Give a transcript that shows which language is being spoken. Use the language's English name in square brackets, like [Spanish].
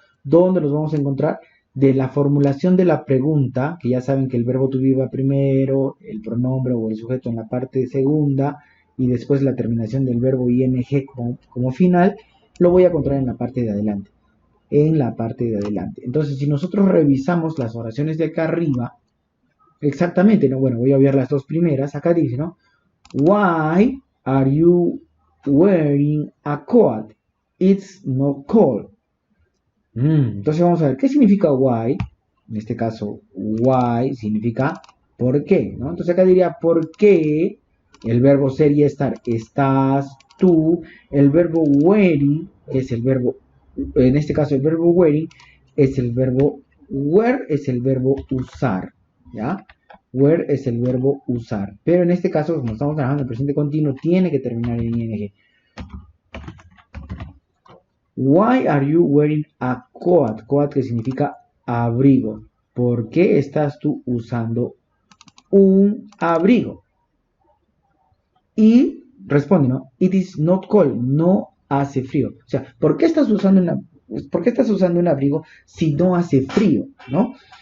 [Spanish] ¿Dónde los vamos a encontrar? De la formulación de la pregunta, que ya saben que el verbo to be va primero, el pronombre o el sujeto en la parte segunda, y después la terminación del verbo ing como final, lo voy a encontrar en la parte de adelante. Entonces, si nosotros revisamos las oraciones de acá arriba, exactamente, ¿no? Bueno, voy a ver las dos primeras. Acá dice, ¿no? [English] Why are you wearing a coat? It's not cold. [Spanish] Entonces vamos a ver, ¿qué significa why? En este caso, why significa ¿por qué? ¿No? Entonces acá diría ¿por qué? El verbo ser y estar. Estás, tú. El verbo wearing es el verbo, en este caso el verbo wearing es el verbo, wear es el verbo usar. ¿Ya? Wear es el verbo usar. Pero en este caso, como estamos trabajando en presente continuo, tiene que terminar en ing. [English] Why are you wearing a coat? [Spanish] Coat que significa abrigo. ¿Por qué estás tú usando un abrigo? Y responde, ¿no? [English] It is not cold. [Spanish] No hace frío. O sea, ¿por qué estás usando un abrigo si no hace frío? ¿No?